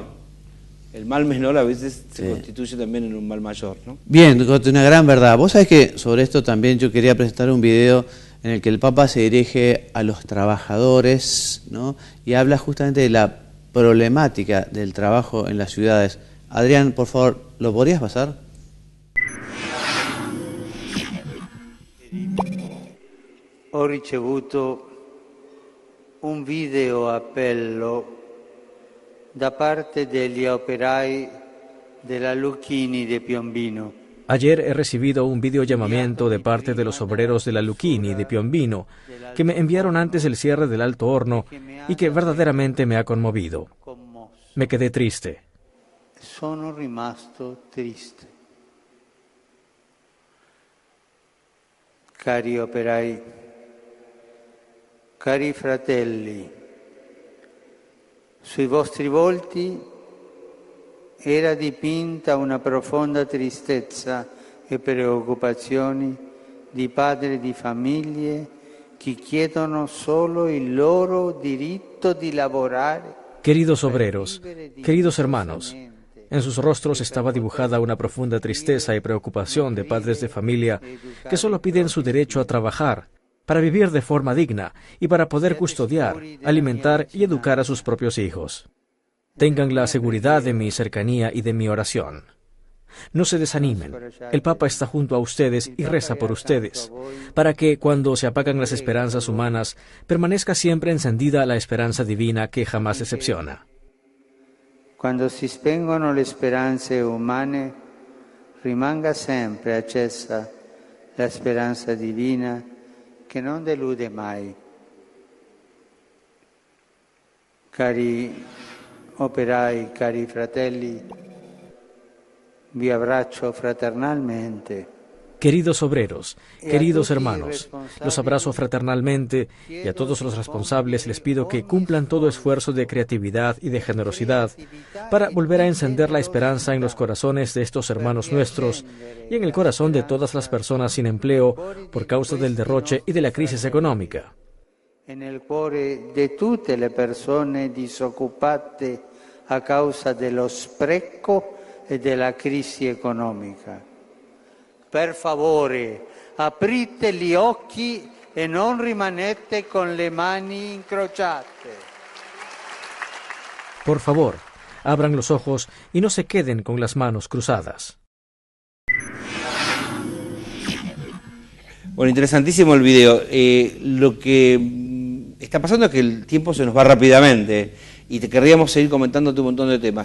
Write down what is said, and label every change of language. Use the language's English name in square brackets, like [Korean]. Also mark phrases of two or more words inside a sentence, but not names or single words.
[Spanish] El mal menor a veces se constituye también en un mal mayor, ¿no? Bien, una gran verdad. Vos sabés que sobre esto también yo quería presentar un video en el que el Papa se dirige a los trabajadores, ¿no?, y habla justamente de la problemática del trabajo en las ciudades. Adrián, por favor, ¿lo podrías pasar? [Italian] Ho ricevuto un video appello da parte degli operai della Lucchini de Piombino. [Spanish] Ayer he recibido un videollamamiento de parte de los obreros de la Lucchini de Piombino, que me enviaron antes del cierre del Alto Horno y que verdaderamente me ha conmovido. Me quedé triste. [Italian] Sono rimasto triste. Cari operai, cari fratelli, sui vostri volti era dipinta una profonda tristezza e preoccupazioni di padri di famiglie che chiedono solo il loro diritto di lavorare. [Spanish] Queridos obreros, queridos hermanos, en sus rostros estaba dibujada una profunda tristeza y preocupación de padres de familia que solo piden su derecho a trabajar, para vivir de forma digna y para poder custodiar, alimentar y educar a sus propios hijos. Tengan la seguridad de mi cercanía y de mi oración. No se desanimen. El Papa está junto a ustedes y reza por ustedes, para que cuando se apagan las esperanzas humanas, permanezca siempre encendida la esperanza divina que jamás decepciona. [Italian] Quando si spengono le speranze umane, rimanga sempre accesa la speranza divina che non delude mai. Cari operai, cari fratelli, vi abbraccio fraternalmente. [Spanish] Queridos obreros, queridos hermanos, los abrazo fraternalmente y a todos los responsables les pido que cumplan todo esfuerzo de creatividad y de generosidad para volver a encender la esperanza en los corazones de estos hermanos nuestros y en el corazón de todas las personas sin empleo por causa del derroche y de la crisis económica. En el [Italian] cuore di tutte le persone disoccupate a causa dello spreco e della crisi economica. Per favore, aprite gli occhi e non rimanete con le mani incrociate. [Spanish] Por favor, abran los ojos y no se queden con las manos cruzadas. Bueno, interesantísimo el video. Lo que está pasando es que el tiempo se nos va rápidamente y te querríamos seguir comentándote un montón de temas.